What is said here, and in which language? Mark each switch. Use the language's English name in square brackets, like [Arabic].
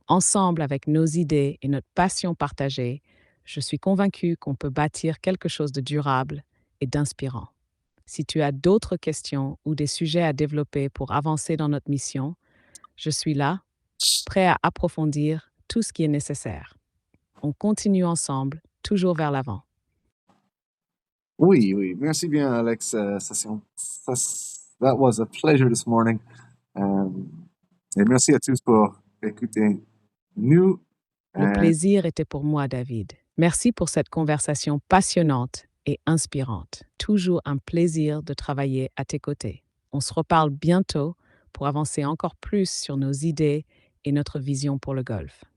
[French] Ensemble, avec nos idées et notre passion partagée, je suis convaincue qu'on peut bâtir quelque chose de durable et d'inspirant. Si tu as d'autres questions ou des sujets à développer pour avancer dans notre mission, je suis là, prêt à approfondir tout ce qui est nécessaire. On continue ensemble, toujours vers l'avant. oui, oui. Merci bien, Alex. [English] That was a pleasure this morning. [French] Et merci à tous pour écouter nous. Le plaisir était pour moi, David. Merci pour cette conversation passionnante et inspirante. Toujours un plaisir de travailler à tes côtés. On se reparle bientôt pour avancer encore plus sur nos idées et notre vision pour le golf.